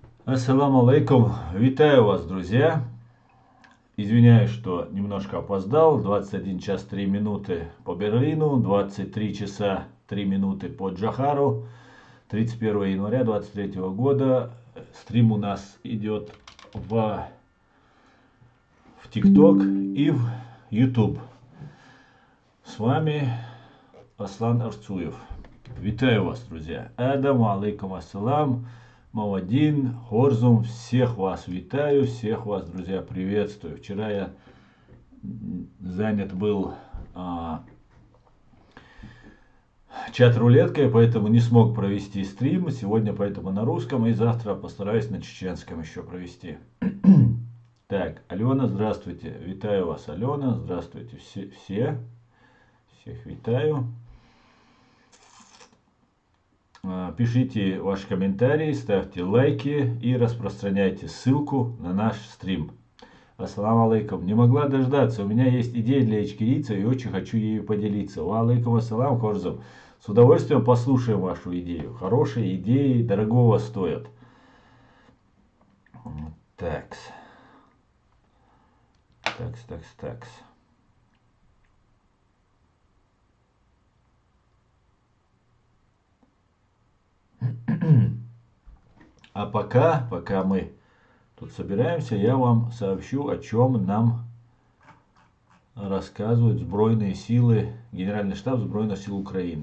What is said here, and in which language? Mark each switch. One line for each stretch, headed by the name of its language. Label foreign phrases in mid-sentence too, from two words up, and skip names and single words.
Arabic: السلام عليكم.
Russian: Витаю вас, друзья. Извиняюсь, что немножко опоздал. 21 час 3 минуты по Берлину, 23 часа 3 минуты по Джохару. 31 января 23 года. Стрим у нас идет в ТикТок и в YouTube. С вами Аслан Арцуев. Витаю вас, друзья.
Arabic: ادامو عليكم السلام.
Russian: Мавадин, Хорзум, всех вас витаю, всех вас, друзья, приветствую. Вчера я занят был чат-рулеткой, поэтому не смог провести стрим. Сегодня поэтому на русском, и завтра постараюсь на чеченском еще провести. Так, Алена, здравствуйте. Витаю вас, Алена. Здравствуйте всех витаю. Пишите ваши комментарии, ставьте лайки и распространяйте ссылку на наш стрим.
Arabic: السلام عليكم.
Russian: Не могла дождаться. У меня есть идея для ичкерийца и очень хочу ею поделиться.
Arabic: وعليكم السلام, Хорзум.
Russian: С удовольствием послушаем вашу идею. Хорошие идеи дорогого стоят. Такс. А пока мы тут собираемся, я вам сообщу, о чем нам рассказывают Сбройные силы, Генеральный штаб Сбройных сил Украины.